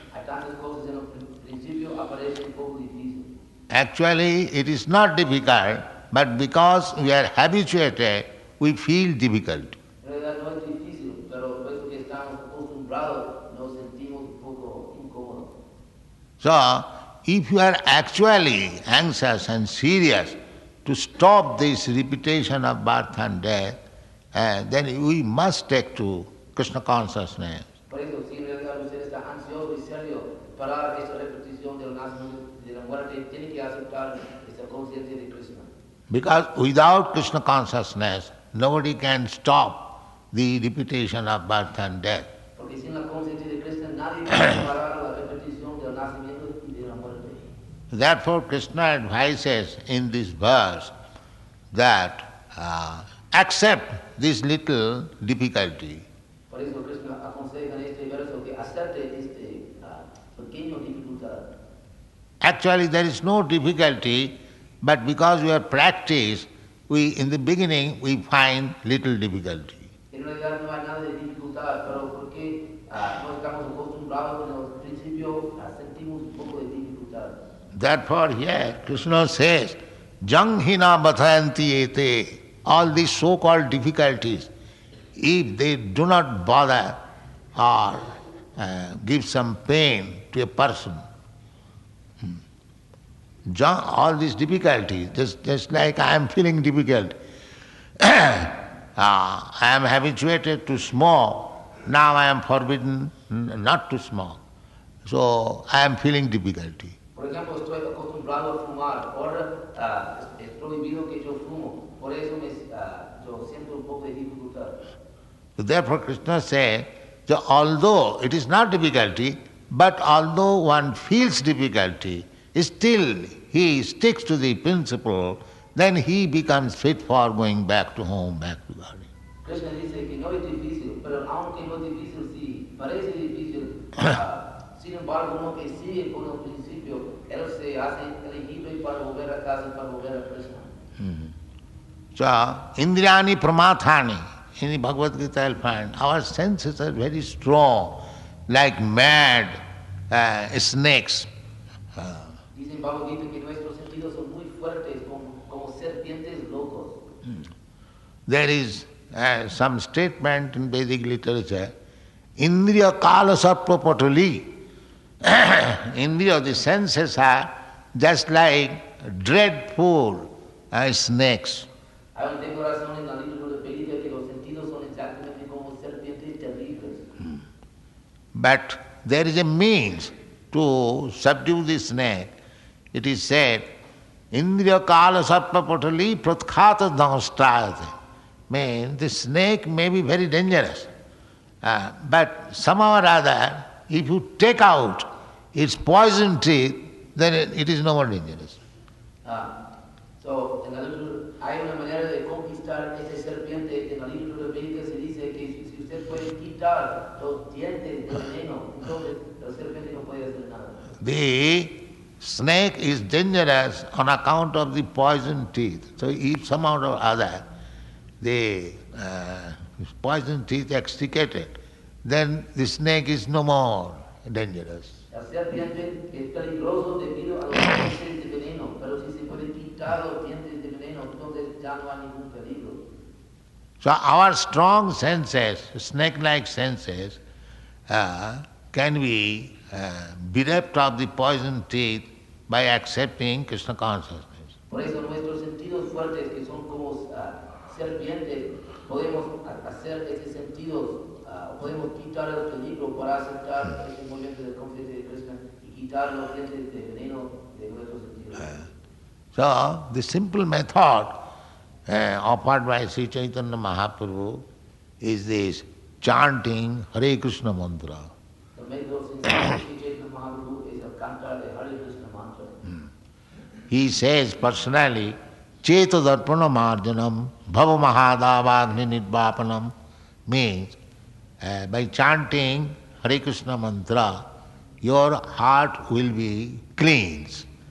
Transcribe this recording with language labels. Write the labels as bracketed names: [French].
[Spanish] Hay tantas cosas en el principio aparece un poco difícil. [English] Actually, it is not difficult, but because we are habituated, we feel difficult. [Spanish] En realidad no es difícil, pero puesto que estamos acostumbrados nos sentimos un poco incómodos. [English] So, if you are actually anxious and serious to stop this repetition of birth and death, then we must take to Krishna consciousness. [Spanish] Por eso, si en realidad usted está ansioso y serio para esta repetición del nacimiento y de la muerte, tiene que aceptar esta conciencia de Krishna. [English] Because without Krishna consciousness, nobody can stop the repetition of birth and death. [Spanish] Porque sin la conciencia de Krishna nadie puede parar la repetición del nacimiento y de la muerte. [English] Therefore, Krishna advises in this verse that accept this little difficulty. [Spanish] Por eso Krishna aconseja en este verso que acepte este pequeño dificultad. [English] Actually, there is no difficulty, but because we are practiced, in the beginning, we find little difficulty. [Spanish] En realidad no hay nada de dificultad, pero porque no estamos acostumbrados en el principio, sentimos un poco de dificultad. [English] Therefore, here Krishna says, Janghina bathayanti ete. All these so-called difficulties, if they do not bother or give some pain to a person, all these difficulties, just like I am feeling difficult, I am habituated to smoke, now I am forbidden not to smoke. So I am feeling difficulty. [Spanish] Por ejemplo, estoy acostumbrado a fumar, ahora es prohibido que yo fumo, por eso yo siento un poco de dificultad. [English] Therefore Krishna said, so although it is not difficulty, but although one feels difficulty, still he sticks to the principle, then he becomes fit for going back to home, back to God. [Spanish] Krishna dice que no es difícil, pero aunque no es difícil, sí, parece difícil, sin embargo, uno que sigue con el principio, él se hace elegible para volver a casa, para volver a Krishna. [English] So, Indriyani Pramathani, in the Bhagavad Gita I'll find, our senses are very strong, like mad snakes. [Spanish] Dice en Bhagavad Gita que nuestros sentidos son muy fuertes, como serpientes locos. [English] There is some statement in Vedic literature, Indriya Kala Sarpa Patali. Indriya, the senses are just like dreadful snakes. [Spanish] Hay una declaración en el libro de Biblia que los sentidos son exactamente como serpientes terribles. [English] But there is a means to subdue the snake. It is said, Indriya Kala Sarpa Patali Pratkhata Dhamastayate. Means the snake may be very dangerous, but somehow or other, if you take out its poison teeth, then it is no more dangerous. [Spanish] So, en el libro hay una manera de conquistar esta serpiente. En el libro de Biblia se dice que si usted puede quitar los dientes del veneno, entonces la serpiente no puede hacer nada. [English] The snake is dangerous on account of the poison teeth. So if somehow or other the poison teeth extricated, then the snake is no more dangerous. [Spanish] La serpiente es peligroso debido a los dientes de veneno, pero si se puede quitar los dientes ya no hay ningún peligro. [English] So our strong senses, snake-like senses, can be bereft of the poison teeth by accepting Krishna consciousness. [Spanish] Por eso nuestros sentidos fuertes, que son como serpientes, podemos hacer esos sentidos, podemos quitar el peligro para aceptar este movimiento de conciencia de Krishna y quitar los dientes de veneno de nuestros sentidos. [English] So the simple method offered by Sri Chaitanya Mahaprabhu is this chanting Hare Krishna mantra. The method of Sri Chaitanya Mahaprabhu is a [Spanish] cantar de [English] Hare Krishna mantra. He says personally, Cheta Darpana Marjanam Bhava Mahadavagni Nidvapanam means by chanting Hare Krishna mantra, your heart will be cleansed.